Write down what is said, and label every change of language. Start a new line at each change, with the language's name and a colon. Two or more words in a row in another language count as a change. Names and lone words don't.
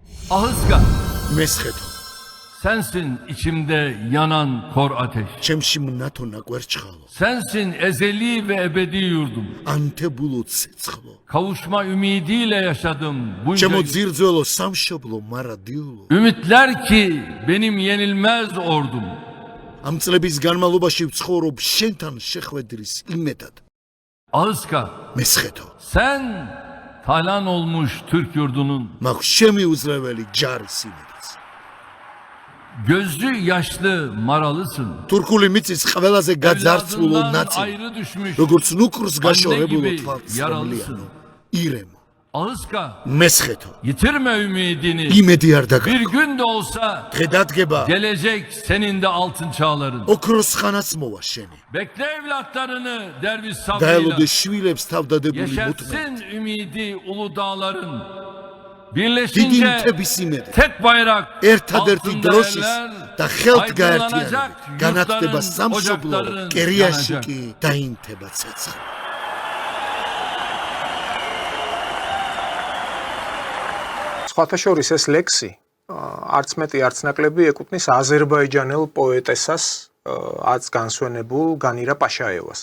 Turkish: Ahıska,
Georgian: მესხეთო
Turkish: sensin içimde yanan kor ateş.
Georgian: ჩემში მნათო ნაკვერჩხალო
Turkish: Sensin ezeli ve ebedi yurdum.
Georgian: ანთებულო ცეცხლო
Turkish: Kavuşma ümidiyle yaşadım bunca
Georgian: ჩემო
Turkish: gün.
Georgian: ძირძველო სამშობლო მარადიულო
Turkish: Ümitler ki benim yenilmez ordum.
Georgian: ამ წლების განმავლობაში ვცხოვრობ შენთან შეხვედრის იმედად
Turkish: Ahıska,
Georgian: მესხეთო
Turkish: sen talan olmuş Türk yurdunun
Georgian: მაქვს შემიუძლეველი ჯარის იმედიც
Turkish: gözlü yaşlı maralısın.
Georgian: თურქული მიწის ყველაზე გაძარცვულო
Turkish: Evladından
Georgian: ნაწილი
Turkish: ayrı düşmüş
Georgian: როგორც ნუქრს გაშორებულო
Turkish: gibi
Georgian: თვალწმლიანო ირემო
Turkish: Ahıska,
Georgian: მესხეთო
Turkish: yitirme ümidini.
Georgian: იმედი არ
Turkish: Bir
Georgian: დაგა
Turkish: gün de olsa
Georgian: დღე დადგება
Turkish: gelecek senin de altın çağların.
Georgian: ოქროს ხანაც მოვა შენი
Turkish: Bekle evlatlarını derviş sabrıyla.
Georgian: დაელოდე შვილებს თავდადებული მუდმივ
Turkish: Yeşersin ümidi ulu dağların.
Georgian: დიდი
Turkish: Birleşince
Georgian: მთების იმედი
Turkish: tek bayrak
Georgian: ერთადერთი
Turkish: altında
Georgian: დროშის
Turkish: eller,
Georgian: და ხელთ
Turkish: aydınlanacak
Georgian: გაერთიანებით განათდება
Turkish: yurtların,
Georgian: სამშობლო
Turkish: ocakların
Georgian: კერიაში
Turkish: yanacak.
Georgian: კი დაინთება ცეცხლი სხვათა შორის ეს ლექსი არც მეტი არც ნაკლები ეკუთვნის აზერბაიჯანელ პოეტესას აც განსვენებულ განირა პაშაევას.